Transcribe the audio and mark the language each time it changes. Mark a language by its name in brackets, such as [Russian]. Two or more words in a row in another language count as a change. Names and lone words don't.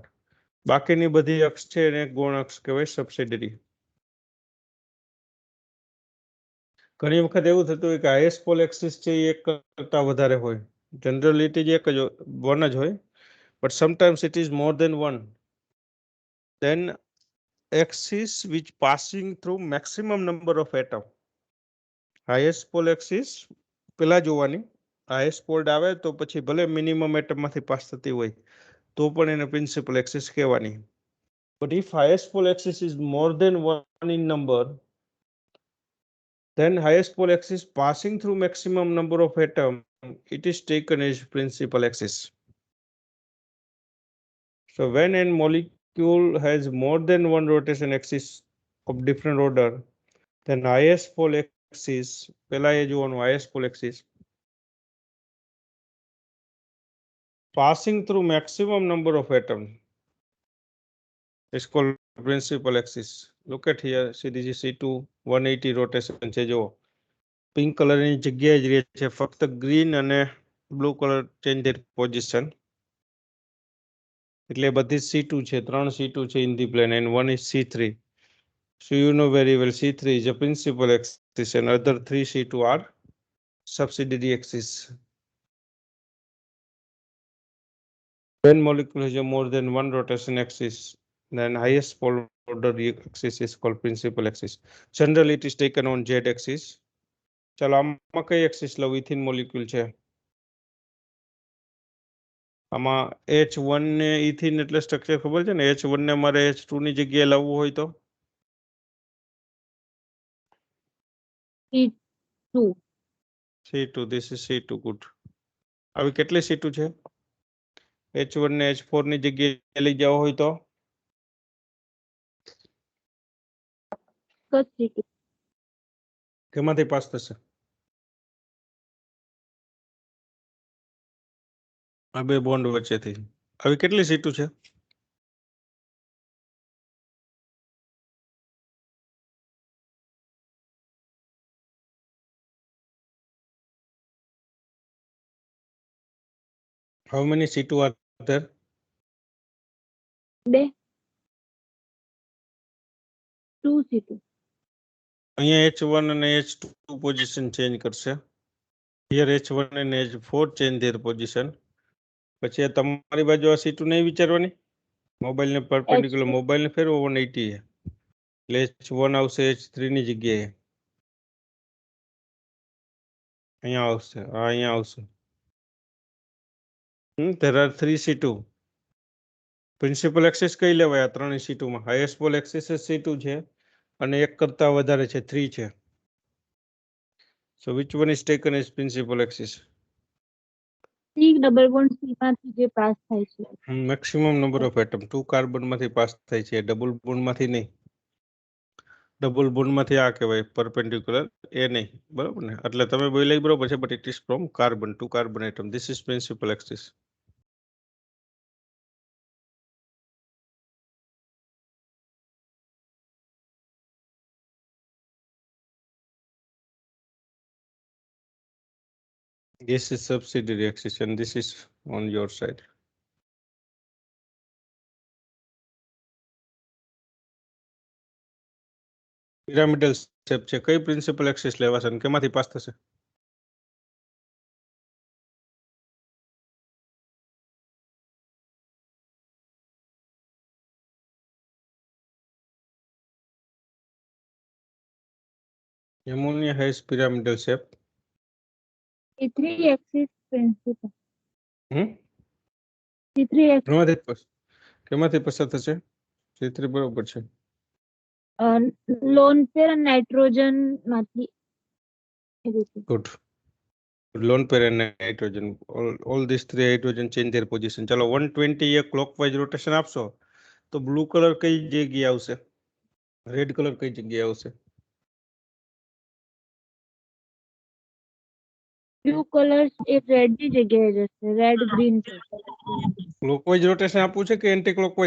[Gujarati] બાકીની બધી અક્ષ છે એને ગૌણ અક્ષ કહેવાય, સબસિડરી. ઘણી વખત એવું થતું હોય કે [English] highest pole axis [Gujarati] છે એ એક કરતા વધારે હોય. [English] Generally it is [Gujarati] એક જ વન જ હોય, [English] but sometimes it is more than one. ધેન axis which passing through maximum number of atom. highest pole axis [Gujarati] પેલા જોવાની. [English] highest pole [Gujarati] આવે તો પછી ભલે [English] minimum atom [Gujarati] માંથી પાસ થતી હોય તો પણ એને [English] principal axis [Gujarati] કહેવાની. [English] But if highest pole axis is more than one in number, then highest pole axis passing through maximum number of atoms it is taken as principal axis. So when a molecule has more than one rotation axis of different order, then highest pole axis, [Gujarati] પહેલા એ જોવાનું [English] highest pole axis, passing through maximum number of atoms is called principal axis. Look at here, see this is C2 180 rotation [Gujarati] છે જો પિંક કલરની જગ્યાએ જ રહે છે, ફક્ત ગ્રીન અને [English] blue color change their position. [Gujarati] એટલે બધી C2 છે, 3 C2 છે [English] in the plane and one is C3. So you know very well C3 is a principal axis and other 3 C2 are subsidiary axis. When molecule has a more than one rotation axis, then highest pole order axis is called principal axis. Generally it is taken on Z axis. [Gujarati] ચાલો આમાં કઈ એક્સિસ લઉં? [English] ethene molecule [Gujarati] છે, આમાં H1 ને ઇથિન એટલે સ્ટ્રક્ચર ખબર છે ને, H1 ને મારે H2 ની જગ્યાએ લાવવું હોય તો C2. [English] C2, this is C2, good. [Gujarati] આવી કેટલી C2 છે? H1 ને H4 ની જગ્યાએ લઈ જાવ હોય તો C2. કેમાંથી પાસ થશે? આ બે બોન્ડ વચ્ચેથી. આવી કેટલી C2 છે? [English] How many C2 are there? 2 C2. [Gujarati] અહીંયા H1 અને H2 [English] position change [Gujarati] કરશે. [English] Here H1 and H4 change their position. [Gujarati] પછી આ તમારી બાજુ આ C2 નહીં વિચારવાની, મોબાઈલ ને પરપેન્ડિક્યુલર, મોબાઈલ ને ફેરવો 180 છે એટલે H1 આવશે H3 ની જગ્યાએ, અહીંયા આવશે, અહીંયા આવશે. [English] There are 3 C2. principal axis [Gujarati] કઈ લેવાય આ ત્રણેય C2 માં? [English] highest pole axis [Gujarati] C2 છે અને એક કરતા વધારે છે 3 છે. [English] So which one is taken as principal axis? [Gujarati] C [English] double bond [Gujarati] C માંથી જે પાસ થાય છે. [English] maximum number of atom 2 carbon [Gujarati] માંથી પાસ થાય છે, [English] double bond [Gujarati] માંથી નહીં. [English] double bond [Gujarati] માંથી આ કહેવાય પરપેન્ડિક્યુલર, એ નહીં, બરાબર ને? એટલે તમે બોલ્યા બરોબર છે, [English] But it is from carbon to carbon atom. This is principal axis. This is subsidiary axis and this is on your side. pyramidal shape [Gujarati] છે, કઈ [English] principal axis [Gujarati] લેવાશે અને કેમાંથી પાસ થશે? [English] Ammonia has pyramidal shape. C3 axis principal. હમ C3 axis [Gujarati] કેમાંથી પસાર થશે? C3 બરોબર છે. [English] lone pair [Gujarati] અને નાઇટ્રોજન માંથી. [English] Good. Lone pair and nitrogen. All these 3 hydrogen change their position. [Gujarati] ચલો 120 એ [English] clockwise rotation [Gujarati] આપશો તો બ્લુ કલર કઈ જગ્યાએ આવશે? [English] red color [Gujarati] કઈ જગ્યાએ આવશે? [English] blue color [Gujarati] એ રેડ ની જગ્યાએ જશે, રેડ ગ્રીન. [English] clockwise rotation [Gujarati] આપવું છે કે [English] anti clockwise?